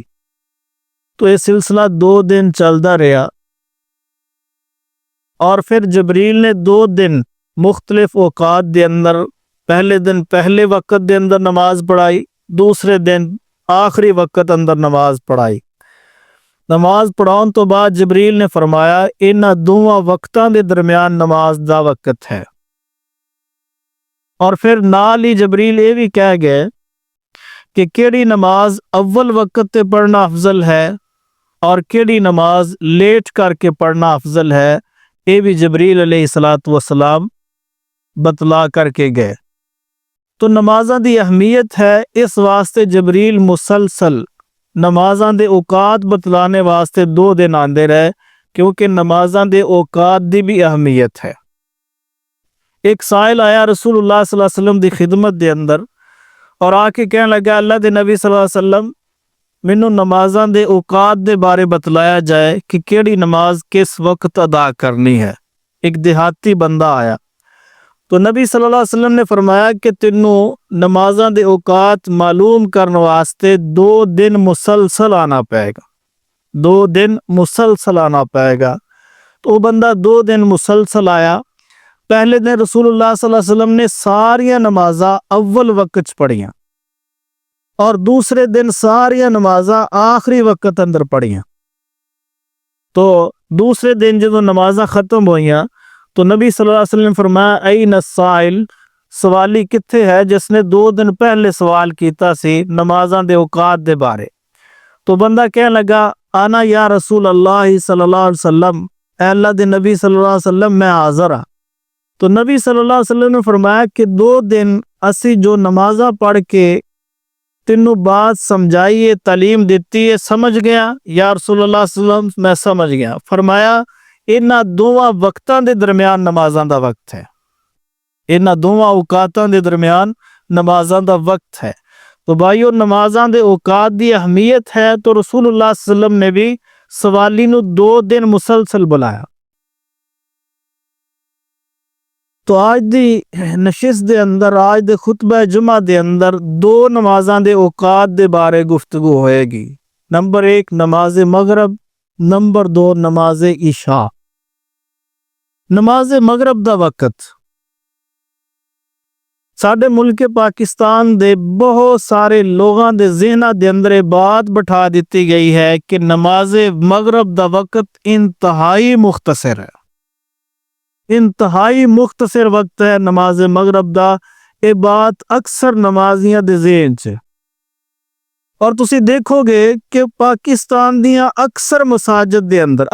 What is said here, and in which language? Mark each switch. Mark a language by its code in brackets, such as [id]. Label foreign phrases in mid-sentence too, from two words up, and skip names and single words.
[pa] تو یہ سلسلہ 2 دن چلدا رہا، اور پھر جبریل نے 2 دن مختلف اوقات دے اندر، پہلے دن پہلے وقت دے اندر نماز پڑھائی، دوسرے دن آخری وقت اندر نماز پڑھائی۔ نماز پڑھاؤن تو بعد جبریل نے فرمایا انہاں دوواں وقتاں دے درمیان نماز دا وقت ہے، اور پھر نال ہی جبریل یہ بھی کہہ گئے کہ کیڑی نماز اول وقت تے پڑھنا افضل ہے اور کیڑی نماز لیٹ کر کے پڑھنا افضل ہے، یہ بھی جبریل [ar] علیہ السلام [pa] بتلا کر کے گئے۔ تو نمازاں دی اہمیت ہے، اس واسطے جبریل مسلسل نمازاں دے اوقات بتلانے واسطے 2 دن آندے رہے، کیونکہ نمازاں دے اوقات دی بھی اہمیت ہے۔ ایک سائل آیا رسول اللہ [ar] صلی اللہ علیہ وسلم [pa] دی خدمت دے اندر اور آ کے کہنے لگا اللہ دے نبی [ar] صلی اللہ علیہ وسلم [pa] مینوں نمازاں دے اوقات دے بارے بتلایا جائے کہ کیڑی نماز کس وقت ادا کرنی ہے۔ ایک دیہاتی بندہ آیا تو نبی [ar] صلی اللہ علیہ وسلم [pa] نے فرمایا کہ تینوں نمازاں دے اوقات معلوم کرنے واسطے 2 دن مسلسل آنا پائے گا، 2 دن مسلسل آنا پائے گا۔ تو وہ بندہ 2 دن مسلسل آیا۔ پہلے دن رسول اللہ [ar] صلی اللہ علیہ وسلم [pa] نے ساریاں نمازاں اول وقت پڑھیاں اور دوسرے دن ساریاں نمازاں آخری وقت اندر پڑھیاں۔ تو دوسرے دن جدوں نمازاں ختم ہوئیاں تو نبی [ar] صلی اللہ علیہ وسلم [pa] نے فرمایا [ar] این السائل، [pa] سوالی کتھے ہے جس نے 2 دن پہلے سوال کیتا سی نمازاں دے اوقات دے بارے؟ تو بندہ کہنے لگا [ar] انا یا رسول اللہ صلی اللہ علیہ وسلم، [pa] اے اللہ دے نبی [ar] صلی اللہ علیہ وسلم [pa] میں حاضر ہاں۔ تو نبی [ar] صلی اللہ علیہ وسلم [pa] نے فرمایا کہ 2 دن اسی جو نمازاں پڑھ کے تینوں بات سمجھائیے، تعلیم دیتی ہے، سمجھ گیا؟ [ar] یا رسول اللہ صلی اللہ علیہ وسلم [pa] میں سمجھ گیا۔ فرمایا انہاں دوواں وقتاں دے درمیان نمازاں دا وقت ہے، انہاں دوواں اوقاتاں دے درمیان نمازاں دا وقت ہے۔ تو بھائیو نمازاں دے اوقات دی اہمیت ہے تو رسول اللہ [ar] صلی اللہ علیہ وسلم [pa] نے بھی سوالی نو 2 دن مسلسل بلایا۔ تو آج دی نشست دے اندر، آج دے خطبہ جمعہ دے اندر 2 نمازاں دے اوقات دے بارے گفتگو ہوئے گی۔ نمبر 1 نماز مغرب، نمبر 2 نماز عشاء۔ نماز مغرب دا وقت ساڈے ملک پاکستان دے بہت سارے لوگاں دے ذہناں دے اندر یہ بات بٹھا دیتی گئی ہے کہ نماز مغرب دا وقت انتہائی مختصر ہے، انتہائی مختصر وقت ہے نماز مغرب دا۔ یہ بات اکثر نمازیاں دے ذہن چ، اور تسی دیکھو گے کہ پاکستان دیاں اکثر مساجد